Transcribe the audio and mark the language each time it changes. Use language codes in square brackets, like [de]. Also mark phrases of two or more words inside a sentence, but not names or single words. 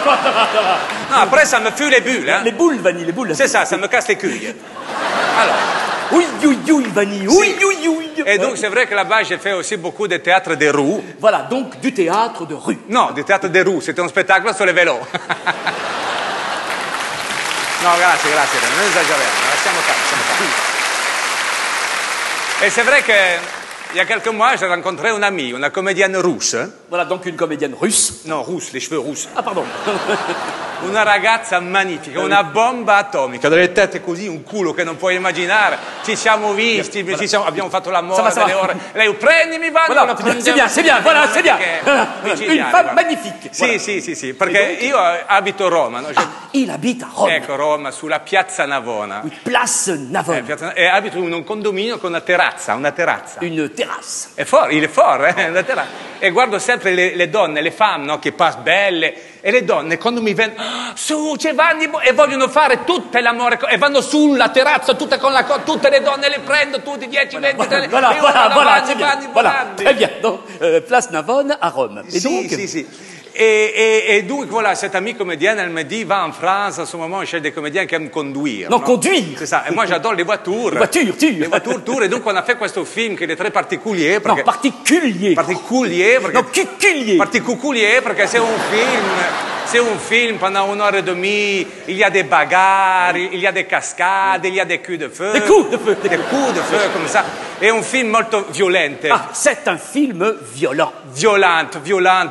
[fr] Non, après, ça me fuit les bulles, hein. Les boules, Vanni, les boules. C'est ça me casse les couilles. Alors. Oui, Vanni, oui. Et donc, c'est vrai que là-bas, j'ai fait aussi beaucoup de théâtre des roues. Voilà, donc du théâtre de rue. Non, du théâtre des roues. C'était un spectacle sur les vélos. [it] No, grazie, non esageriamo, lasciamo fare. [fr] Et c'est vrai qu'il y a quelques mois, j'ai rencontré une amie, une comédienne russe. Voilà, donc une comédienne russe. Non, rousse, les cheveux rousses. Ah, pardon. [it] Una ragazza magnifica, una bomba atomica, delle tette così, un culo che non puoi immaginare. Ci siamo visti, abbiamo fatto l'amore delle ore. Lei, prendimi, Vanni. [fr] Voilà, c'est bien, voilà, c'est bien. Une femme magnifique. [it] Sì, perché io abito a Roma. No? [fr] Il abita a Roma. [it] Ecco, Roma, sulla piazza Navona. [fr] Place Navona. [it] E abito in un condominio con una terrazza. [fr] Une terrasse. Il est fort, [it] una terrazza. E guardo sempre le donne, [fr] le femme, [it] no, che passano belle. E le donne quando mi vedono, su, c'è Vanni, e vogliono fare tutte l'amore, e vanno sulla terrazza, tutte con tutte le donne le prendo, tutti 10, 20, [fr] Voilà, c'est bien. Voilà, très bien. Donc, place Navone à Rome. Et donc, [it] sì. [fr] Et donc, voilà, cette amie comédienne, elle me dit, va en France, en ce moment, on cherche des comédiens qui aiment conduire. Non, conduire. C'est ça. Et moi, j'adore les voitures. Les voitures. Et donc, on a fait questo film qui est très particulier. Non, particulier. Particulier. Non, cuculier. Particulier, parce que c'est un film, pendant 1 heure et demie, il y a des bagarres, il y a des cascades, il y a des coups de feu. Des coups de feu. Des coups de feu, comme ça. [it] È un film molto violento. [fr] Ah, c'est un film violent. Violent.